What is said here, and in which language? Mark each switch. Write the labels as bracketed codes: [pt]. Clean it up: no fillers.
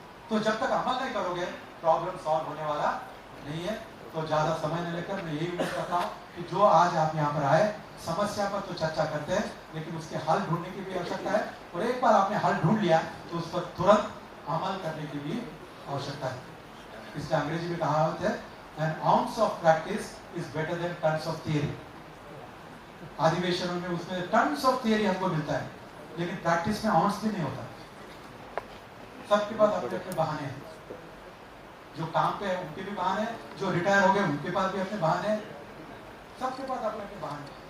[hi] तो जब तक अमल नहीं करोगे, प्रॉब्लम सॉल्व होने वाला नहीं है। तो ज्यादा समय नहीं लेकर मैं यही उम्मीद करता हूँ कि जो आज आप यहाँ पर आए, समस्या पर तो चर्चा करते हैं, लेकिन उसके हल ढूंढने की भी आवश्यकता है। और एक बार आपने हल ढूंढ लिया तो उस पर तुरंत अमल करने की भी आवश्यकता है। इसलिए अंग्रेजी में कहावत है, [en] an ounce of practice is better than tons of theory। [hi] अधिवेशनों में उसमें टन्स ऑफ थियरी हमको मिलता है, लेकिन प्रैक्टिस में आउंस भी नहीं होता। सबके पास अपने अपने बहाने हैं, जो काम पे है उनके भी बहाने हैं, जो रिटायर हो गए उनके पास भी अपने बहाने हैं, सबके पास अपने अपने बहाने।